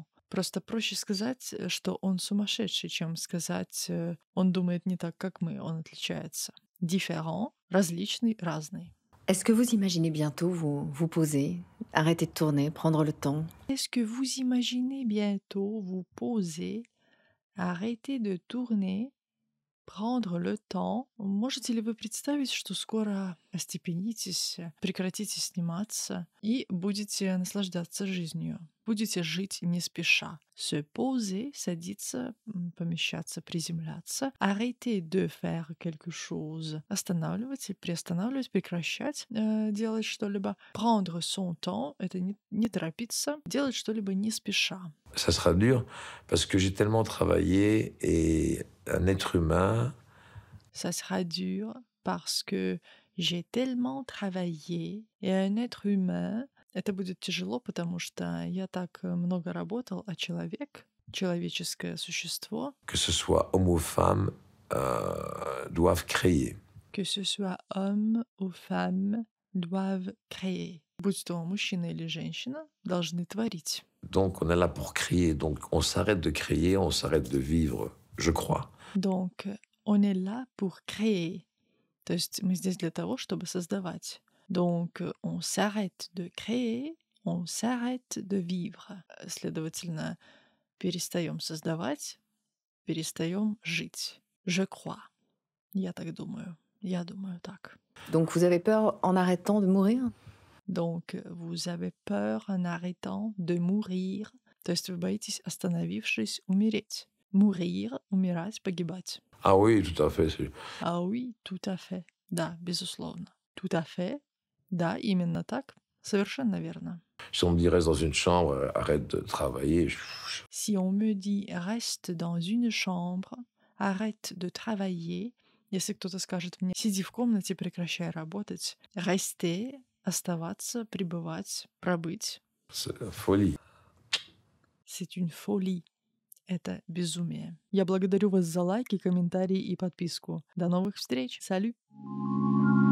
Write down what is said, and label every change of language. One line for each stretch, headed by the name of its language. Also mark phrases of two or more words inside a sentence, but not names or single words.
Russian: Просто проще сказать, что он сумасшедший, чем сказать, он думает не так, как мы, он отличается. Différent, различный, разный.
French: Est-ce que vous imaginez bientôt vous poser, arrêter de tourner, prendre le temps? Est-ce que vous imaginez bientôt vous poser, arrêter de tourner, prendre le temps?
Russian: Можете ли вы представить, что скоро остепенитесь, прекратите сниматься и будете наслаждаться жизнью? Будете жить не спеша.
French: Se poser,
Russian: садиться, помещаться, приземляться.
French: Arrêter de faire quelque chose.
Russian: Останавливать, приостанавливать, прекращать делать что-либо.
French: Prendre son temps —
Russian: это не торопиться, делать что-либо не спеша.
French: Ça sera dur parce que j'ai tellement travaillé et un être humain, Ça sera dur parce que j'ai tellement travaillé, et un être humain —
Russian: это будет тяжело, потому что я так много работал, а человек, человеческое существо,
French: que ce soit homme ou femme, doivent créer. que ce soit homme ou femme, doivent créer.
Russian: Будь то мужчина или женщина, должны творить.
French: Donc, on est là pour créer. Donc, on s'arrête de créer, on s'arrête de vivre, je crois. Donc, on est là pour créer.
Russian: То есть мы здесь для того, чтобы создавать.
French: Donc, on s'arrête de créer, on s'arrête de vivre.
Russian: Следовательно, перестаем создавать, перестаем жить.
French: Je crois.
Russian: Я так думаю. Я думаю так.
French: Donc vous avez peur en arrêtant de mourir? Donc, vous avez peur en arrêtant de mourir.
Russian: То есть вы боитесь, остановившись, умереть. Mourir, умирать, погибать.
French: Ah oui, tout à fait. Ah oui, tout à fait.
Russian: Да, безусловно.
French: Tout à fait.
Russian: Да, именно так. Совершенно верно.
French: Si on me dit reste dans une chambre, arrête de travailler, Si on me dit reste dans une chambre, arrête de travailler,
Russian: если кто-то скажет мне сиди в комнате, прекращай работать, rester, оставаться, пребывать, пробыть,
French: c'est la folie. c'est une folie.
Russian: Это безумие. Я благодарю вас за лайки, комментарии и подписку. До новых встреч. Салют!